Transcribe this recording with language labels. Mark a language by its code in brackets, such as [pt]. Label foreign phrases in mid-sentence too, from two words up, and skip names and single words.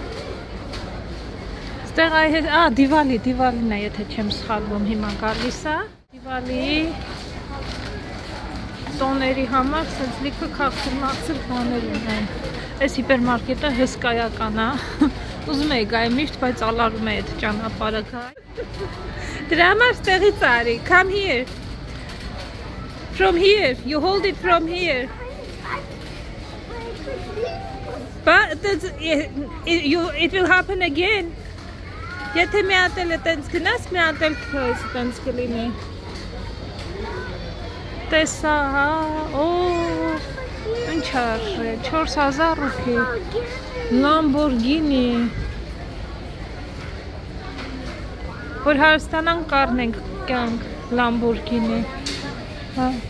[hy] Ստեղ դիվալին է, եթե չեմ սխալվում, հիմա գալիս է։ Դիվալի տոների համար սենց լիքը քաղցր բաներ ունեն։ Այս հիպերմարկետը հսկայական է։ Ուզում էի գայ միշտ, բայց ալարում է այդ ճանապարհը գայ։ Դրա համար ստեղից արի, [en] come here. From here, you hold it from here. But it will happen again. [hy] Եթե մի հատ էլ տենց գնաս, մի հատ էլ քեզ տենց կլինի։ Տեսա, հա, ինչ արժե, 4000 ռուփի, Lamborghini, որ հարստանանք կառնենք կյանք, Lamborghini, հա։